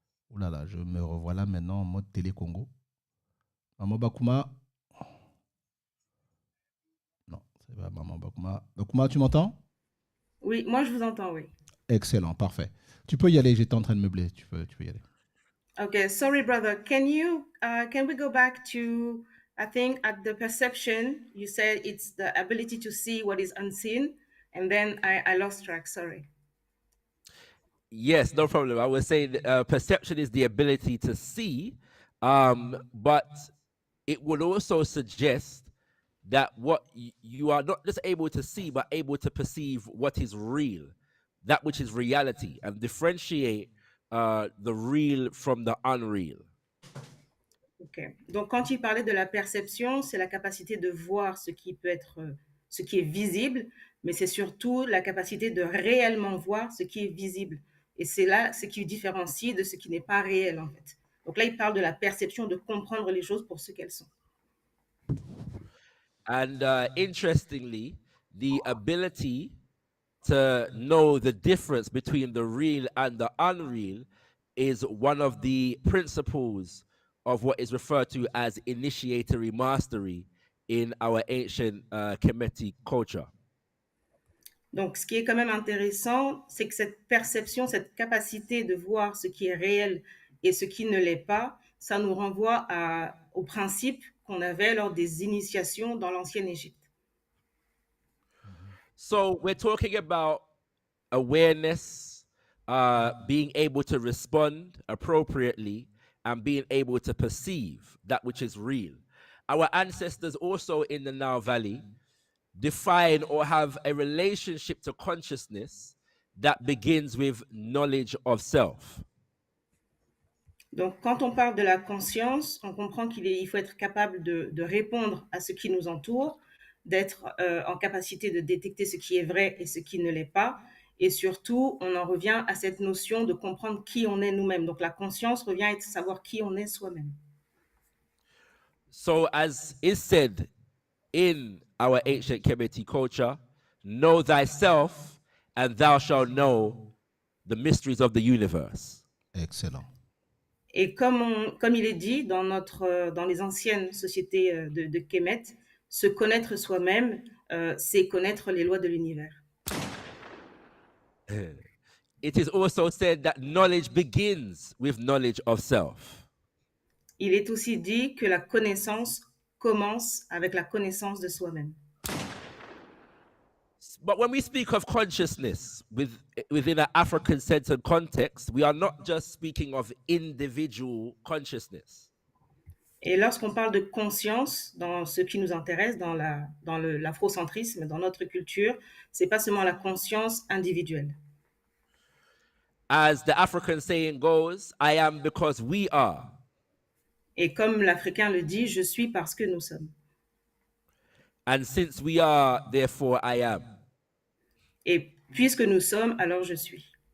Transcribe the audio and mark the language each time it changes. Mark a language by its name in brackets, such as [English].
[French] Oh là là, je me revoilà maintenant en mode télé Congo. Maman Bakuma. Non, c'est pas Maman Bakuma. Bakuma, tu m'entends? Oui, moi je vous entends, oui. Excellent, parfait. Tu peux y aller, j'étais en train de meubler. Tu peux y aller. [English] Okay, sorry, brother. Can we go back to, I think, at the perception, you said it's the ability to see what is unseen, and then I lost track, sorry. Yes, no problem. I was saying perception is the ability to see, but it would also suggest that what you are not just able to see, but able to perceive what is real, that which is reality, and differentiate the real from the unreal. Ok. [French] Donc, quand il parlait de la perception, c'est la capacité de voir ce qui peut être, ce qui est visible, mais c'est surtout la capacité de réellement voir ce qui est visible. Et c'est là ce qui différencie de ce qui n'est pas réel, en fait. Donc là, il parle de la perception, de comprendre les choses pour ce qu'elles sont. [English] And interestingly, the ability to know the difference between the real and the unreal is one of the principles of what is referred to as initiatory mastery in our ancient Kemetic culture. [French] Donc, ce qui est quand même intéressant, c'est que cette perception, cette capacité de voir ce qui est réel et ce qui ne l'est pas, ça nous renvoie au principe qu'on avait lors des initiations dans l'ancienne Égypte. [English] So we're talking about awareness, being able to respond appropriately, and being able to perceive that which is real. Our ancestors also in the Nile Valley define or have a relationship to consciousness that begins with knowledge of self. [French] Donc, quand on parle de la conscience, on comprend il faut être capable de répondre à ce qui nous entoure, d'être en capacité de détecter ce qui est vrai et ce qui ne l'est pas. Et surtout, on en revient à cette notion de comprendre qui on est nous-mêmes. Donc, la conscience revient à savoir qui on est soi-même. [English] So, as is said in our ancient Kemetic culture, know thyself and thou shalt know the mysteries of the universe. Excellent. [French] Et comme il est dit dans les anciennes sociétés de Kemet, se connaître soi-même, c'est connaître les lois de l'univers. [English] It is also said that knowledge begins with knowledge of self. [French] Il est aussi dit que la connaissance commence avec la connaissance de soi-même. [English] But when we speak of consciousness within an African centered context, we are not just speaking of individual consciousness. [French] Et lorsqu'on parle de conscience dans ce qui nous intéresse, dans l'afrocentrisme, dans notre culture, c'est pas seulement la conscience individuelle. [English] As the African saying goes, I am because we are. [French] Et comme l'Africain le dit, je suis parce que nous sommes. [English] And since we are, therefore I am. [French] Et puisque nous sommes, alors je suis.